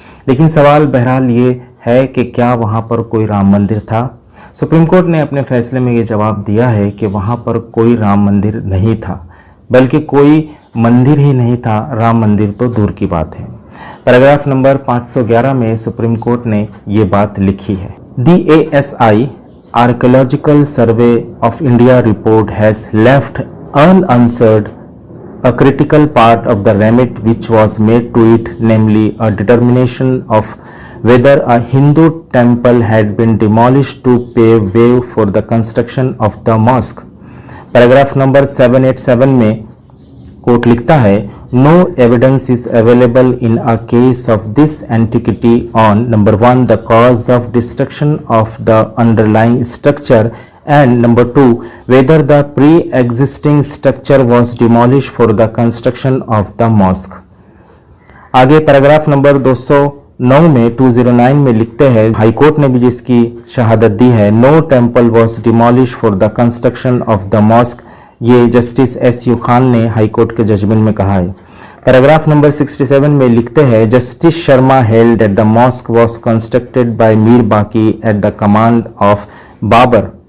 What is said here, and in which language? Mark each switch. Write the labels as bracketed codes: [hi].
[hi] लेकिन सवाल बहरहाल ये है कि क्या वहाँ पर कोई राम मंदिर था? सुप्रीम कोर्ट ने अपने फैसले में ये जवाब दिया है कि वहाँ पर कोई राम मंदिर नहीं था, बल्कि कोई मंदिर ही नहीं था, राम मंदिर तो दूर की बात है। पैराग्राफ नंबर 511 में सुप्रीम कोर्ट ने ये बात लिखी है। [en] The ASI archaeological survey of India report has left unanswered a critical part of the remit which was made to it, namely a determination of whether a Hindu temple had been demolished to pave way for the construction of the mosque। [hi] Paragraph number 787 में court लिखता है, [en] No evidence is available in a case of this antiquity on number 1 the cause of destruction of the underlying structure and number 2 whether the pre-existing structure was demolished for the construction of the mosque। [hi] आगे paragraph number 209 में 209 में लिखते हैं, high court ने भी जिसकी शहादत दी है, [en] No temple was demolish for the construction of the mosque. [hi] ये जस्टिस एस यू खान ने हाईकोर्ट के जजमेंट में कहा है। पैराग्राफ नंबर 67 में लिखते हैं, [en] Justice Sharma held that the mosque was constructed by Mir Baqi at the command of Babur.